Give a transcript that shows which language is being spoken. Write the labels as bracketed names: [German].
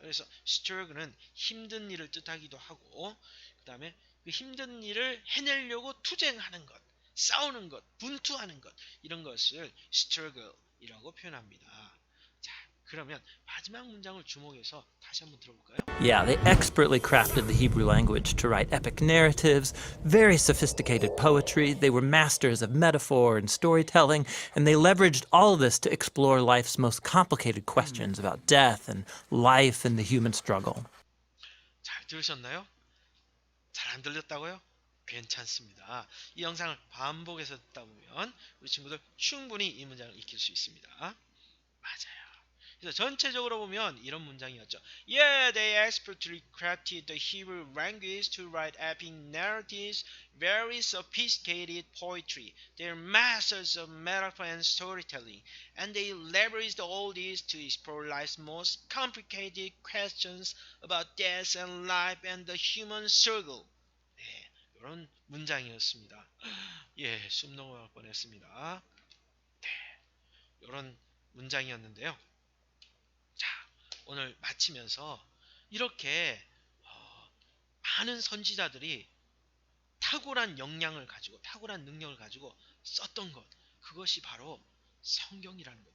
[Korean] 그래서 struggle은 힘든 일을 뜻하기도 하고, 그 다음에 그 힘든 일을 해내려고 투쟁하는 것, 싸우는 것, 분투하는 것, 이런 것을 struggle이라고 표현합니다. 자, 그러면 마지막 문장을 주목해서 다시 한번 들어볼까요? [English] Yeah, they expertly crafted the Hebrew language to write epic narratives, very sophisticated poetry. They were masters of metaphor and storytelling, and they leveraged all of this to explore life's most complicated questions about death and life and the human struggle. [Korean] 잘 들으셨나요? 잘 안 들렸다고요? 괜찮습니다. 이 영상을 반복해서 듣다 보면 우리 친구들 충분히 이 문장을 익힐 수 있습니다. 맞아요. 그래서 전체적으로 보면 이런 문장이었죠. [English] Yeah, they expertly crafted the Hebrew language to write epic narratives, very sophisticated poetry. They're masters of metaphor and storytelling, and they leveraged all this to explore life's most complicated questions about death and life and the human struggle. [Korean] 네, 이런 문장이었습니다. 예, 숨 넘어갈 뻔했습니다. 네, 이런 문장이었는데요. 자, 오늘 마치면서 이렇게 많은 선지자들이 탁월한 역량을 가지고, 탁월한 능력을 가지고 썼던 것, 그것이 바로 성경이라는 거예요.